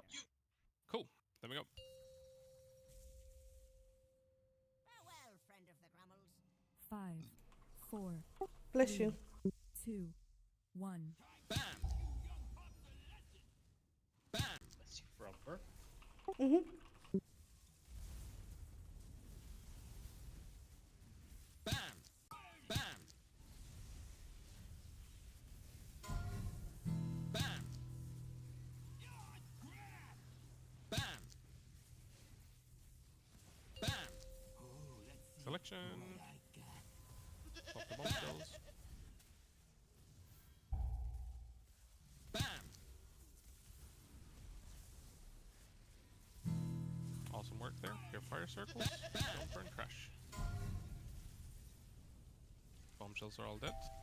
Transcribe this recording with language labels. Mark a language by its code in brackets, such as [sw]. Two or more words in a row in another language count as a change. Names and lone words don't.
[en] Cool. There we go. Farewell, friend of the Grummels. 5, 4, Bless 3, you. 2, 1. Bam! Bam! Bless you, brother. Mhm. Bam! Bam! Bam! Bam! Bam! Selection. Pop the bombshells. Bam! Fire circles. Don't burn trash. Bombshells are all dead.